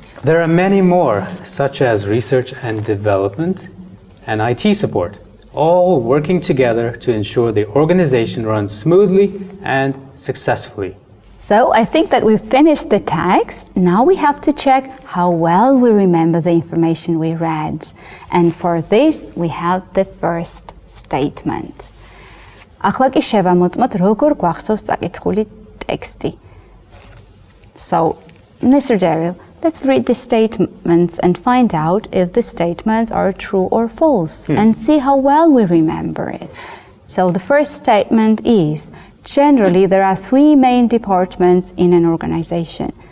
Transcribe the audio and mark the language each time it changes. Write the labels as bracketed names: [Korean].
[English] There are many more, such as research and development and IT support, all working together to ensure the organization runs smoothly and successfully. So I think that we've finished the text. Now we have to check how well we remember the information we read. And for this, we have the first statement. [Georgian] ახლა კი შევამოწმოთ როგორ გვახსოვს წაკითხული text. [English] So, Mr. Daryl, let's read the statements and find out if the statements are true or false and see how well we remember it. So the first statement is, generally there are 3 main departments in an organization.